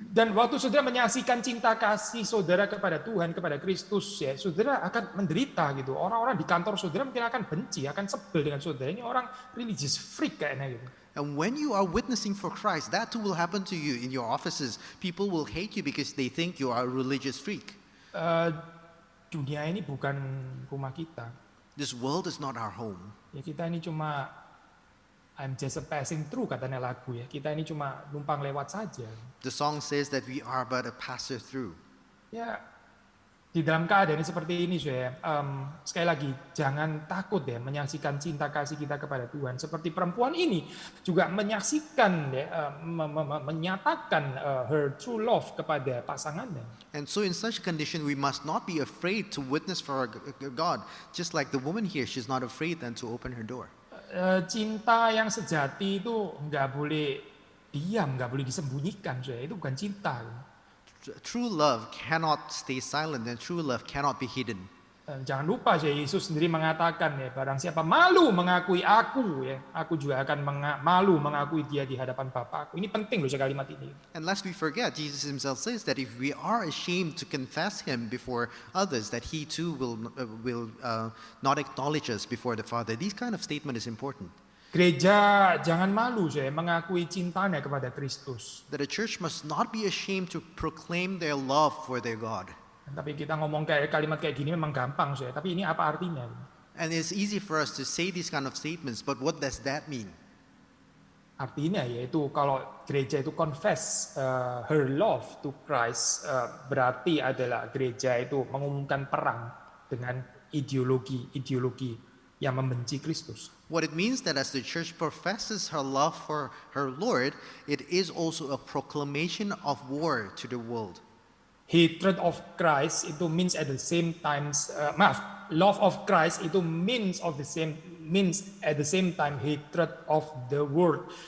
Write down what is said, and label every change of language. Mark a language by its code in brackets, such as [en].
[id] Dan waktu saudara menyaksikan cinta kasih saudara kepada Tuhan, kepada Kristus ya, saudara akan menderita gitu. Orang-orang di kantor saudara mungkin akan benci, akan sebel dengan saudara. Ini orang [en] religious freak [id] kayaknya gitu. [en] And when you are witnessing for Christ, that too will happen to you in your offices. People will hate you because they think you are a religious freak. [id] Dunia ini bukan rumah kita. [en] This world is not our home. [id] Ya kita ini cuma [en] I'm just a passing through [id] katanya lagu ya. Kita ini cuma numpang lewat saja. [en] The song says that we are but a passer through. [id] Ya di dalam keadaan seperti ini sekali lagi jangan takut ya menyaksikan cinta kasih kita kepada Tuhan. Seperti perempuan ini juga menyaksikan menyatakan [en] her true love [id] kepada pasangannya. [en] And so in such a condition we must not be afraid to witness for our God. Just like the woman here, she's not afraid then to open her door. [id] Cinta yang sejati itu nggak boleh diam, nggak boleh disembunyikan. Itu bukan cinta. [en] True love cannot stay silent and true love cannot be hidden. [id] Jangan lupa ya, Yesus sendiri mengatakan ya, barang siapa malu mengakui aku ya, aku juga akan malu mengakui dia di hadapan Bapa aku. Ini penting loh kalimat ini. [en] And lest we forget, Jesus himself says that if we are ashamed to confess him before others, that he too will not acknowledge us before the Father. These kind of statement is important. [id] Gereja jangan malu saya mengakui cintanya kepada Kristus. [en] That a church must not be ashamed to proclaim their love for their God. [id] Tapi kita ngomong kayak kalimat kayak gini memang gampang saya. Tapi ini apa artinya? [en] And it's easy for us to say these kind of statements, but what does that mean? [id] Artinya yaitu kalau gereja itu [en] confess her love to Christ, [id] berarti adalah gereja itu mengumumkan perang dengan ideologi yang membenci Kristus. [en] What it means that as the church professes her love for her Lord, it is also a proclamation of war to the world. Hatred of Christ itu means at the same time, love of Christ itu means at the same time hatred of the world.